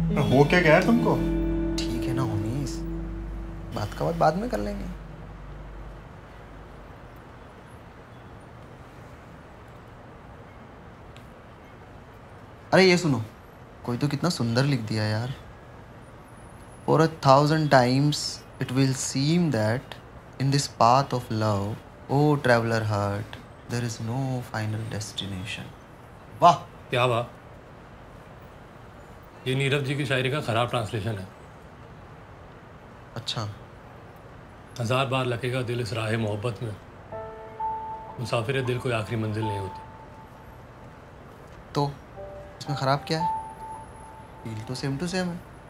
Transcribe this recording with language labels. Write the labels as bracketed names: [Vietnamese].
[Hindi] हो क्या गया है तुमको? ठीक है ना होमीस, बात का बात बाद में कर लेंगे। अरे ये सुनो, कोई तो कितना सुंदर लिख दिया यार। [English] For 1,000 times it will seem that in this path of love, oh traveler heart, there is no final destination. [Hindi] वाह क्या वाह? ये नीरव जी की शायरी का खराब ट्रांसलेशन है। अच्छा, 1000 बार लखेगा दिल इस राह मोहब्बत में, मुसाफिर दिल कोई आखिरी मंजिल नहीं होती। तो इसमें खराब क्या है? फील तो सेम टू सेम है।